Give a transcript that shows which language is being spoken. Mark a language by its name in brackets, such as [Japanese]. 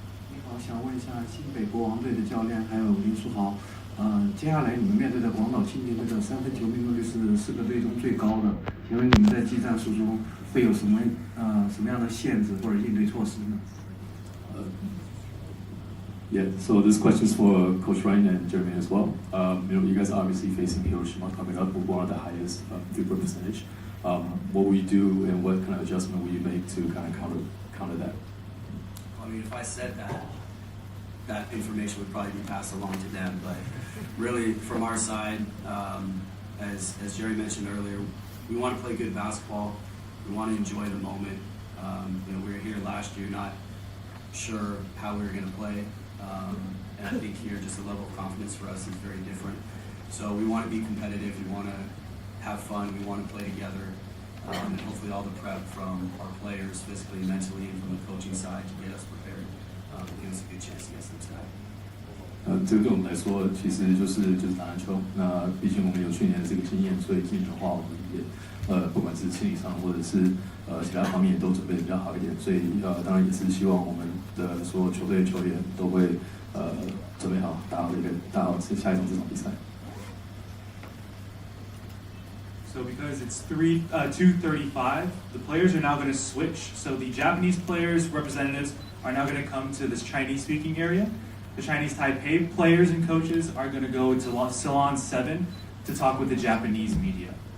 [Chinese] 你好，想问一下新北国王队的教练还有林书豪。接下来你们面对的广岛蜻蜓这个3分球命中率是4个队中最高的，请问你们在技战术中会有什么样的限制或者应对措施呢 [English] ？Yeah, so this question is for Coach Ryan and Jeremy as well. You know, you guys are obviously facing Hiroshima coming up with one of the highest field percentage. What will you do, and what kind of adjustment will you make to kind of counter that? I mean, if I said that information would probably be passed along to them. But really, from our side, as Jerry mentioned earlier, we want to play good basketball. We want to enjoy the moment. You know, we were here last year, not sure how we were going to play. And I think here, just the level of confidence for us is very different. So we want to be competitive. We want to have fun. We want to play together. And hopefully all the prep from our players, physically, mentally, and from the coaching side to get us prepared. Give us a good chance against them tonight. [Chinese] 这个对我们来说，其实就是打篮球。那毕竟我们有去年的这个经验，所以今年的话，我们也不管是心理上或者是其他方面也都准备比较好一点。所以当然也是希望我们的所有球队球员都会准备好，打好下一场这场比赛。 [English] So because it's 2:35, the players are now going to switch. So the Japanese players' representatives are now going to come to this Chinese-speaking area. The Chinese Taipei players and coaches are going to go to Salon 7 to talk with the Japanese media.